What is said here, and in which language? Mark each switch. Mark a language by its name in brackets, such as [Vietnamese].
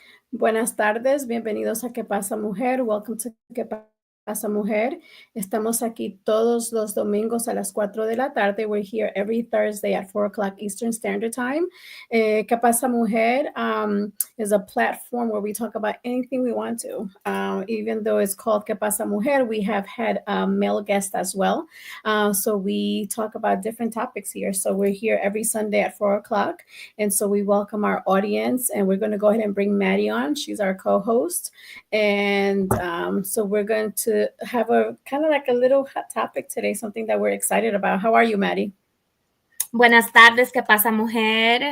[Spanish] Buenas tardes, bienvenidos a ¿Qué pasa, Mujer? [English] Welcome to [Spanish] ¿Qué pasa, Mujer? Estamos aquí todos los domingos a las 4 de la tarde. [English] We're here every Thursday at 4 o'clock Eastern Standard Time. ¿Qué pasa, Mujer? Is a platform where we talk about anything we want to. Even though it's called ¿Qué pasa, Mujer? We have had male guests as well. So we talk about different topics here. So we're here every Sunday at 4 o'clock. And so we welcome our audience, and we're going to go ahead and bring Maddie on. She's our co-host. And so we're going to have a kind of like a little hot topic today, something that we're excited about. How are you, Maddie? [Spanish] Buenas tardes, ¿qué pasa, mujer?